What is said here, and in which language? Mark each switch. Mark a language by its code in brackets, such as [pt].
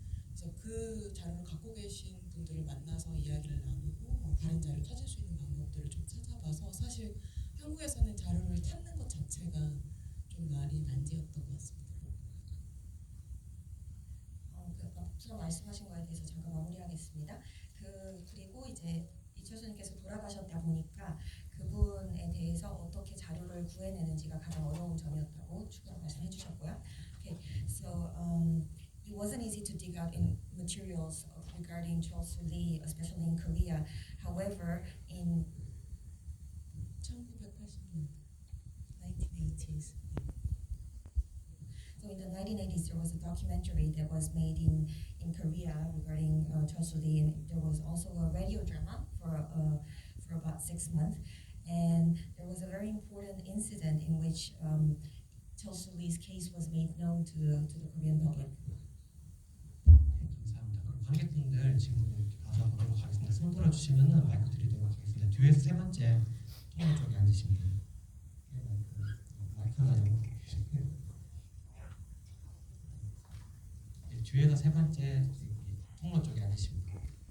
[ko] 그래서 그 자료를 갖고 계신 분들을 만나서 이야기를 나누고 다른 자료 찾을 수 있는 방법들을 좀 찾아봐서, 사실 한국에서는 자료를 찾는 것 자체가 좀 말이 난제였던 것 같습니다. 앞서 말씀하신 거에 대해서 잠깐 마무리하겠습니다. 그리고 이제 이철수님께서 돌아가셨다 보니까 그분에 대해서 어떻게 자료를 구해내는지가 가장 어려운 점이었다고 추가로 말씀해 주셨고요. [en] Okay, so it wasn't easy to dig out in materials regarding Chol-soo Lee, especially in Korea. However, in [ko] 1980년 [en] 1980s. So in the 1980s, there was a documentary that was made in Korea regarding Chol-soo Lee, and there was also a radio drama for about 6 months. And there was a very important incident in which Chol-soo Lee's case was made known to the Korean public. [ko] 감사합니다. 그럼 관객분들 질문 이렇게 받아보도록 하겠습니다. 손 들어주시면은 마이크 드리도록 하겠습니다. 뒤에서 세 번째 통로 쪽에 앉으시면 돼요. 마이크 하나 잡고 계시고요. 뒤에서 세 번째 통로 쪽에 앉으시면 돼요.